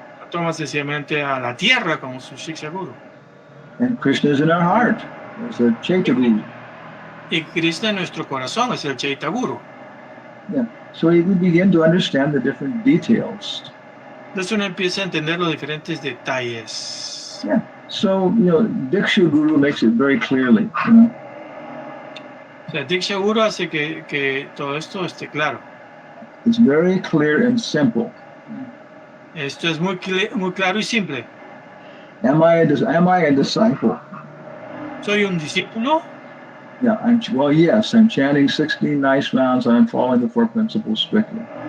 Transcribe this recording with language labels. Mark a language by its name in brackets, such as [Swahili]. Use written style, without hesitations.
[Spanish] Toma sencillamente a la tierra como su Shiksha Guru. [English] And Krishna is in our heart as a Chaita Guru. [Spanish] Y Krishna en nuestro corazón es el Chaita Guru. Yeah. [English] So we begin to understand the different details. [Spanish] Entonces uno empieza a entender los diferentes detalles. Yeah. [English] So, Diksha Guru makes it very clearly. [Spanish] O sea, Diksha Guru hace que todo esto esté claro. [English] It's very clear and simple. [Spanish] Esto es muy claro y simple. [English] Am I a disciple? [Spanish] ¿Soy un discípulo? [English] Yeah, yes, I'm chanting 16 nice rounds and I'm following the four principles strictly.